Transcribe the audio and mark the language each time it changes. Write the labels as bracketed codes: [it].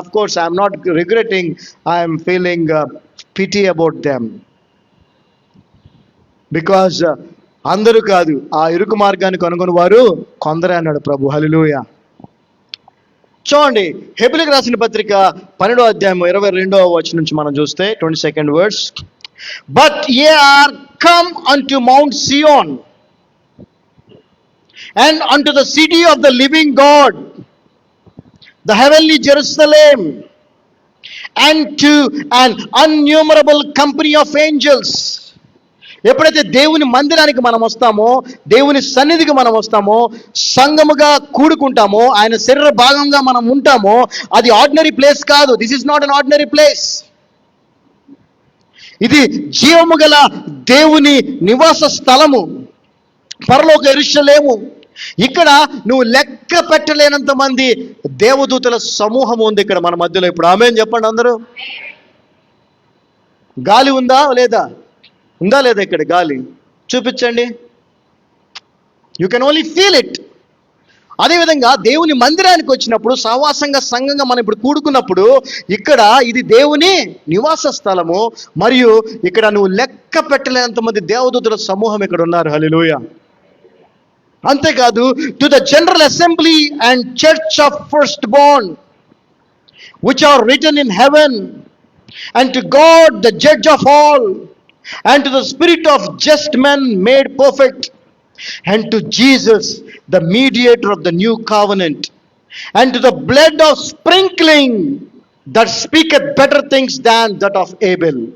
[en] Of course I'm not regretting, I'm feeling pity about them. [te] Because అందరూ కాదు, ఆ ఇరుకు మార్గాన్ని కనుగొని వారు కొందరే అన్నాడు ప్రభు. హల్లెలూయా. చూడండి, హెబ్రీయులకు రాసిన పత్రిక 12వ అధ్యాయం 22వ వచనం నుంచి మనం చూస్తే [en] 22nd verse. But ye are come unto Mount Zion, and unto the city of the living God, the heavenly Jerusalem, and to an innumerable company of angels. [te] ఎప్పుడైతే దేవుని మందిరానికి మనం వస్తామో, దేవుని సన్నిధికి మనం వస్తామో, సంఘముగా కూడుకుంటామో, ఆయన శరీర భాగంగా మనం ఉంటామో, అది [en] ordinary place [te] కాదు. [en] This is not an ordinary place. [te] ఇది జీవము గల దేవుని నివాస స్థలము, పరలోక యెరూషలేము. ఇక్కడ నువ్వు లెక్క పెట్టలేనంత మంది దేవదూతల సమూహం ఉంది ఇక్కడ మన మధ్యలో. ఇప్పుడు ఆమేన్ చెప్పండి అందరూ. గాలి ఉందా లేదా? ఇక్కడ గాలి చూపించండి. [en] You can only feel it. [te] అదేవిధంగా దేవుని మందిరానికి వచ్చినప్పుడు, సహవాసంగా సంఘంగా మనం ఇప్పుడు కూడుకున్నప్పుడు, ఇక్కడ ఇది దేవుని నివాస స్థలము, మరియు ఇక్కడ నువ్వు లెక్క పెట్టలేనంత మంది దేవదూతల సమూహం ఇక్కడ ఉన్నారు. హల్లెలూయా. అంతేకాదు, [en] To the general assembly and church of first born which are written in heaven, and to God the judge of all, and to the spirit of just men made perfect, and to Jesus the mediator of the new covenant, and to the blood of sprinkling that speaketh better things than that of Abel.